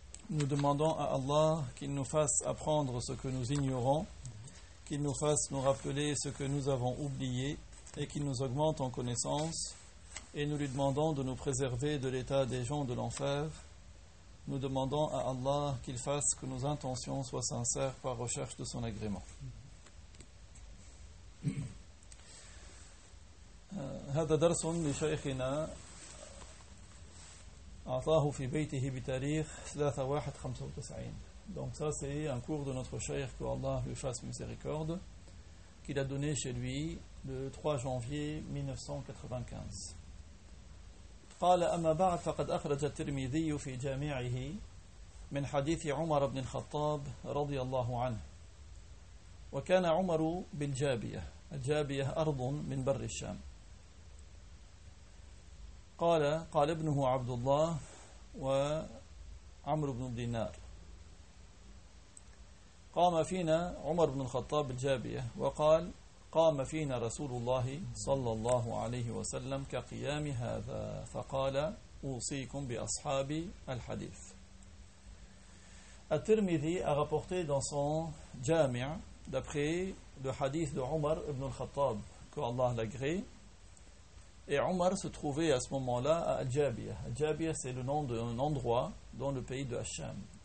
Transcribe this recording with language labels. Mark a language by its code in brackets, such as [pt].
[fr] Nous demandons à Allah qu'il nous fasse apprendre ce que nous ignorons, qu'il nous fasse nous rappeler ce que nous avons oublié, et qu'il nous augmente en connaissance, et nous lui demandons de nous préserver de l'état des gens de l'enfer. Nous demandons à Allah qu'il fasse que nos intentions soient sincères par recherche de son agrément. [ar] هذا درس لشيخنا أعطاه في بيته بتاريخ 3/1/95. [fr] Donc ça c'est un cours de notre cheikh, que Allah lui fasse miséricorde, qu'il a donné chez lui le 3 janvier 1995. [ar] قال أما بعد فقد أخرج الترمذي في جامعه من حديث عمر بن الخطاب رضي الله عنه وكان عمر بالجابية الجابية أرض من بر الشام قال ابنه عبد الله وعمر بن الدينار قام فينا عمر بن الخطاب بالجابية وقال قام فينا رسول الله صلى الله عليه وسلم كقيام هذا فقال أوصيكم بأصحاب الحديث. [fr] الترمذي a rapporté dans son jami' d'après le hadith de Omar ibn al-Khattab que Allah l'agré, et Omar se trouvait à ce moment-là à Al-Jabiya. Al-Jabiya c'est le nom d'un endroit dans le pays de Al-Sham.